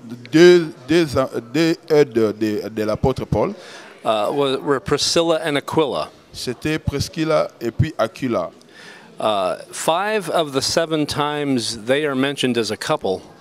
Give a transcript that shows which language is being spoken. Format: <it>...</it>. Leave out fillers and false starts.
<fr>Deux aides de l'apôtre Paul,</fr> <en>were Priscilla and Aquila.</en> <fr>c'était Priscilla et puis Aquila.</fr> <en>5 of the 7 times they are mentioned as a couple,</en>